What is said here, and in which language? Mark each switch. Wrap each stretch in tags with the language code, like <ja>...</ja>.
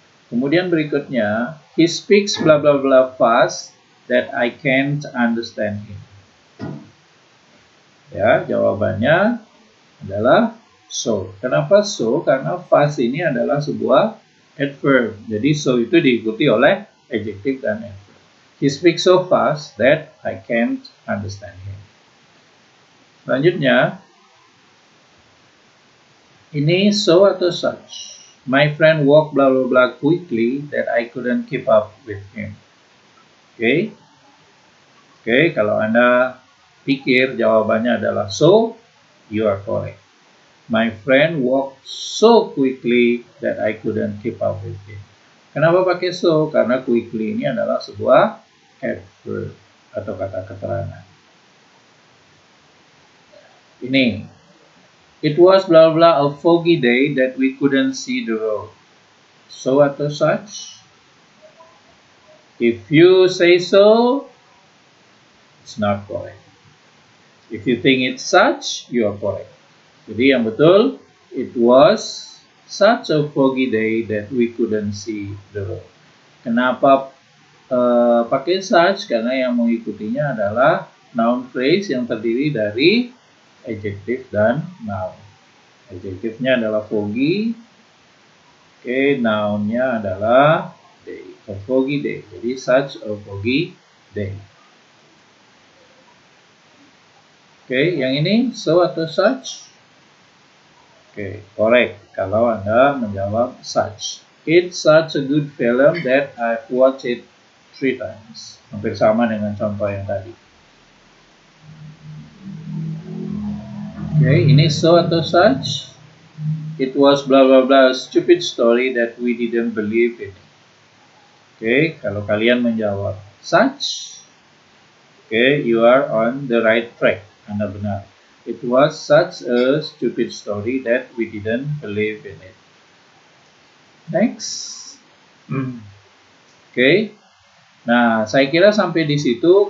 <id>Kemudian berikutnya</id> <en>he speaks bla bla bla fast that I can't understand him.</en> <id>Ya, jawabannya adalah so. Kenapa so? Karena fast ini adalah sebuah adverb. Jadi so itu diikuti oleh adjective dan adverb.</id> <en>He speaks so fast that I can't understand him.</en> <id>Selanjutnya, ini so atau such.</id> <en>My friend walked blah blah blah quickly that I couldn't keep up with him.</en> <id>Oke, kalau Anda pikir jawabannya adalah so,</id> <en>you are correct. My friend walked so quickly that I couldn't keep up with him.</en> <id>Kenapa pakai so? Karena quickly ini adalah sebuah adverb atau kata keterangan.</id> <en>Ini, it was blah blah a foggy day that we couldn't see the road. So atau such? If you say so, it's not correct. If you think it's such, you are correct.</en> <id>Jadi yang betul,</id> <en>it was such a foggy day that we couldn't see the road.</en> <id>Kenapa pakai such? Karena yang mengikutinya adalah noun phrase yang terdiri dari adjective dan noun. Adjective-nya adalah foggy. Noun-nya adalah day. A foggy day. Jadi such a foggy day. Yang ini so atau such? Correct. Kalau Anda menjawab such.</id> <en>It's such a good film that I've watched it 3 times.</en> <id>Hampir sama dengan contoh yang tadi. Ini so atau such?</id> <en>It was blah blah blah a stupid story that we didn't believe in.</en> <id>Kalau kalian menjawab such,</id> <en>you are on the right track.</en> <id>Anda benar.</id> <en>It was such a stupid story that we didn't believe in it. Next.</en> <id>Nah, saya kira sampai di situ.</id>